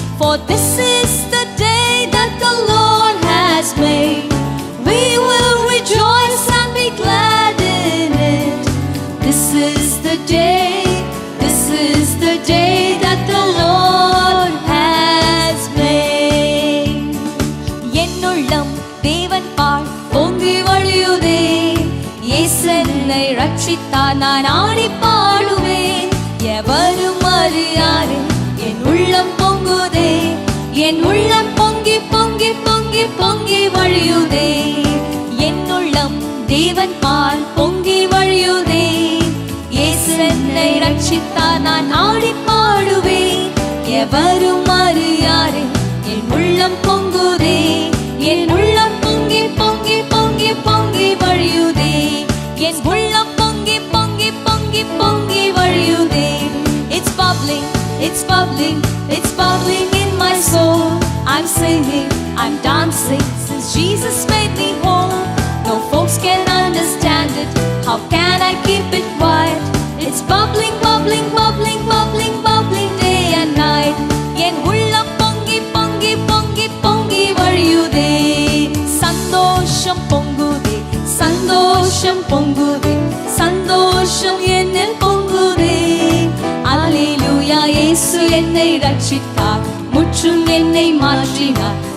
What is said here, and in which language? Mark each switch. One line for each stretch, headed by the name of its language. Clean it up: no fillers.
English: For this is the day that the Lord has made. We will rejoice and be glad in it. This is the day, this is the day that the Lord has made.
Tamil: என்னுள்ளம் தேவன் பால் பொங்கி வழியுதே, இயேசுவை ரட்சித்தார், நான் ஆடி பாடுவேன். எவரும் அறியாரே, என் உள்ளம் பொங்குதே, என் உள்ளம் பொங்கி பொங்கி பொங்கி பொங்கி வழியுதே. என்னுள்ளம் தேவன் பால் பொங்கி வழியுதே, இயேசுவை ரட்சித்தார், நான் ஆடி பாடுவேன். எவரும் அறியாரே, என் உள்ளம் பொங்குதே, என் உள்ளம் பொங்கி பொங்கி பொங்கி பொங்கி வழியுதே, என் உள்ளம் பொங்கி பொங்கி பொங்கி பொங்கி வழியுதே.
English: It's bubbling, it's bubbling, it's bubbling in my soul. I'm singing, I'm dancing, since Jesus made me whole. No folks can understand it, how can I keep it quiet? It's bubbling, bubbling, bubbling, bubbling, bubbling day and night.
Tamil: என் உள்ளம் பொங்கி பொங்கி பொங்கி பொங்கி வழியுதே. சந்தோஷம் பொங்குதே, சந்தோஷம் பொங்குதே, சந்தோஷம் என்னில் பொங்குதே. அல்லேலூயா, இயேசு என்னை ரட்சித்தார், முற்றும் என்னை மாற்றினார்.